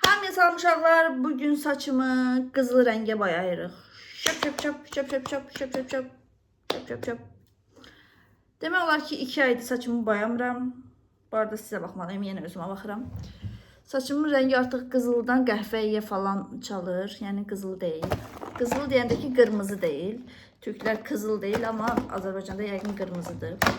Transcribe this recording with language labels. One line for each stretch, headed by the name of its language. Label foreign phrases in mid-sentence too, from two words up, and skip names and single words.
Azerbaijani: Salam salam uşaqlar, bugün saçımı qızıl rəngə boyayırıq. Şap şap şap şap şap şap şap şap şap şap şap şap. Demək olar ki 2 aydır saçımı boyamıram. Bu arada sizə baxmalıyım, yenə özümə baxıram. Saçımın rəngi artıq qızıldan qəhvəyə falan çalır. Yəni qızıl deyil. Qızıl deyəndə ki qırmızı deyil. Türklər qızıl deyil, amma Azərbaycanda yəqin qırmızıdır.